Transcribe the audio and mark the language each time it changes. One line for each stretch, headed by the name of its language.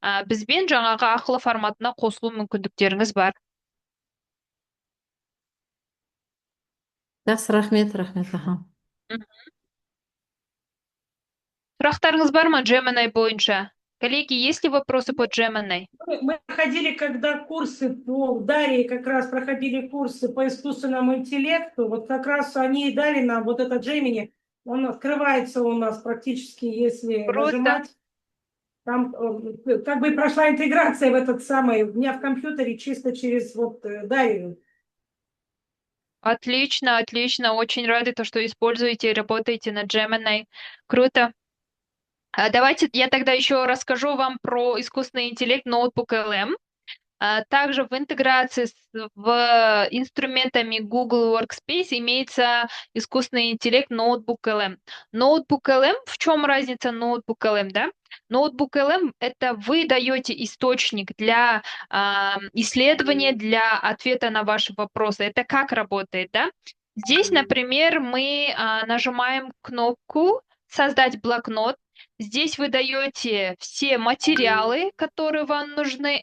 Kazakh: Бізбен жаңағы ақылы форматына қосылу мүмкіндіктеріңіз бар. Жақсы, рахмет. Сұрақтарыңыз бар ма Gemini бойынша?
Russian: Коллеги, есть ли вопросы по Gemini? Мы проходили, когда курсы по Дарье, как раз проходили курсы по искусственному интеллекту, вот как раз они и дали нам вот этот Gemini, он открывается у нас практически, если нажимать. Там как бы прошла интеграция в этот самый, у меня в компьютере чисто через вот Дарью. Отлично, очень рады, что используете и работаете над Gemini. Круто. Давайте я тогда еще расскажу вам про искусственный интеллект ноутбук LM. Также в интеграции в инструментами Google Workspace имеется искусственный интеллект Notebook LM. Notebook LM, в чем разница Notebook LM, да? Notebook LM — это вы даете источник для исследования, для ответа на ваши вопросы. Это как работает, да? Здесь, например, мы нажимаем кнопку «Создать блокнот». Здесь вы даете все материалы, которые вам нужны.